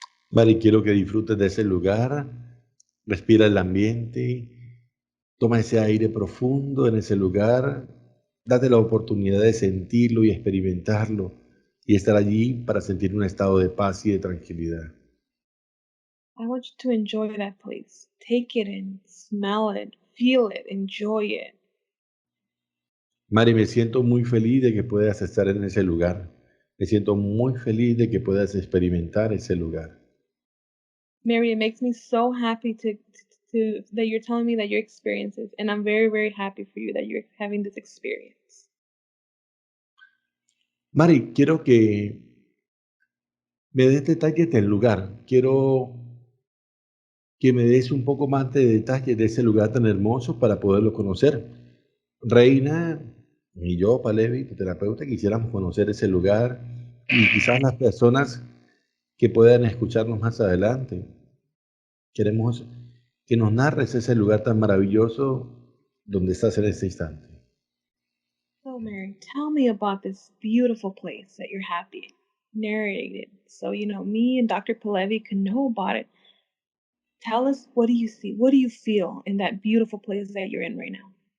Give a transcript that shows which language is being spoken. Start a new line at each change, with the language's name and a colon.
Spanish: Mari, quiero que disfrutes de ese lugar, respira el ambiente, toma ese aire profundo en ese lugar, date la oportunidad de sentirlo y experimentarlo y estar allí para sentir un estado de paz y de tranquilidad.
English: I want you to enjoy that place. Take it in, smell it, feel it, enjoy it.
Spanish: Mari, me siento muy feliz de que puedas estar en ese lugar. Me siento muy feliz de que puedas experimentar ese lugar.
English: Mary, it makes me so happy to that you're telling me that your experiences, and I'm very, very happy for you that you're having this experience.
Spanish: Mari, quiero que me des detalles del lugar. Quiero que me des un poco más de detalles de ese lugar tan hermoso para poderlo conocer. Reina y yo, Palevi, tu terapeuta, quisiéramos conocer ese lugar y quizás las personas que puedan escucharnos más adelante. Queremos que nos narres ese lugar tan maravilloso donde estás en este instante.
English: So, Mary, tell me about this beautiful place that you're happy. Narrate it so me and Dr. Palevi can know about it. Tell us, what do you see? What do you feel in that beautiful place that you're in right now?